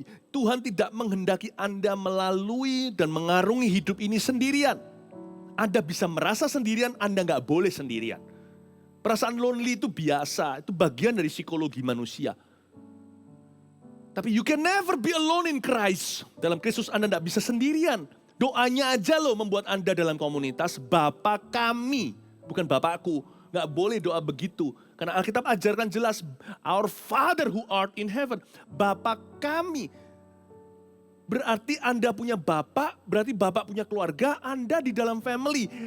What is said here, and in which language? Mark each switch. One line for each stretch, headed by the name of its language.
Indonesian: Tuhan tidak menghendaki Anda melalui dan mengarungi hidup ini sendirian. Anda bisa merasa sendirian, Anda nggak boleh sendirian. Perasaan lonely itu biasa, itu bagian dari psikologi manusia.
English: Tapi you can never be alone in Christ.
Indonesian: Dalam Kristus Anda nggak bisa sendirian. Doanya aja loh membuat Anda dalam komunitas, Bapa kami, bukan Bapakku. Nggak boleh doa begitu. Karena Alkitab ajarkan jelas,
English: Our Father who art in heaven.
Indonesian: Bapa kami. Berarti Anda punya Bapak, berarti Bapak punya keluarga, Anda di dalam family.